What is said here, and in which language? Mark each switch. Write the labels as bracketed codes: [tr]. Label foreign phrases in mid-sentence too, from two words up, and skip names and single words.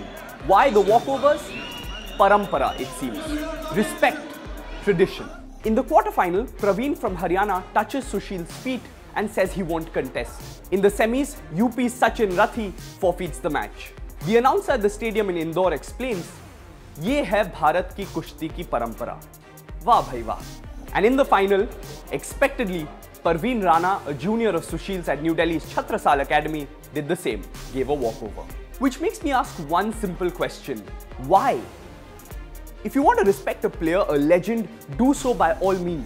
[en] Why the walkovers? Parampara, it seems. Respect, tradition. In the quarterfinal, Praveen from Haryana touches Sushil's feet and says he won't contest. In the semis, UP's Sachin Rathi forfeits the match. The announcer at the stadium in Indore explains, [hi] "ये है भारत की कुश्ती की परंपरा." वाह भाई वाह. [en] And in the final, expectedly, Parveen Rana, a junior of Sushil's at New Delhi's Chhatrasal Academy, did the same, gave a walkover. Which makes me ask one simple question. Why? If you want to respect a player, a legend, do so by all means.